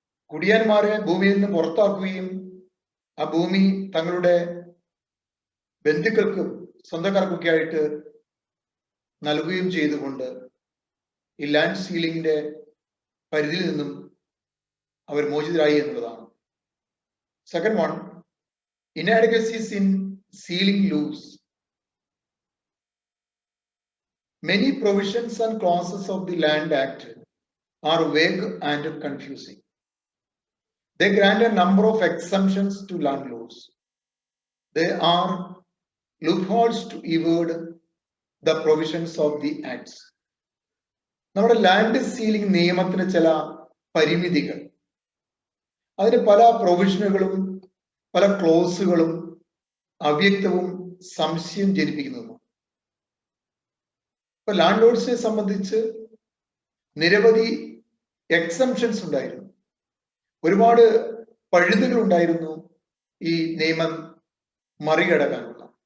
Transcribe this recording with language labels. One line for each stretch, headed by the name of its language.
Malayalam: കുടിയാന്മാരെ ഭൂമിയിൽ നിന്ന് പുറത്താക്കുകയും ആ ഭൂമി തങ്ങളുടെ ബന്ധുക്കൾക്കും സ്വന്തക്കാർക്കൊക്കെ ആയിട്ട് നൽകുകയും ചെയ്തുകൊണ്ട് ഈ ലാൻഡ് സീലിംഗിന്റെ പരിധിയിൽ നിന്നും അവർ മോചിതരായി എന്നുള്ളതാണ്.
English: Second one, inadequacies in sealing laws. Many provisions and clauses of the Land Act are vague and confusing. They grant a number of exemptions to landlords. There are loopholes to evade the provisions of the acts.
Malayalam: നമ്മുടെ land ceiling നിയമത്തിന് ചില പരിമിതികൾ, അതിന് പല പ്രൊവിഷനുകളും പല ക്ലോസുകളും അവ്യക്തവും സംശയം ജനിപ്പിക്കുന്നതുമാണ്. ഇപ്പൊ land ലോഡ്സിനെ സംബന്ധിച്ച് നിരവധി എക്സംഷൻസ് ഉണ്ടായിരുന്നു, ഒരുപാട് പഴുതുകൾ ഉണ്ടായിരുന്നു ഈ നിയമം മറികടക്കാനുള്ള.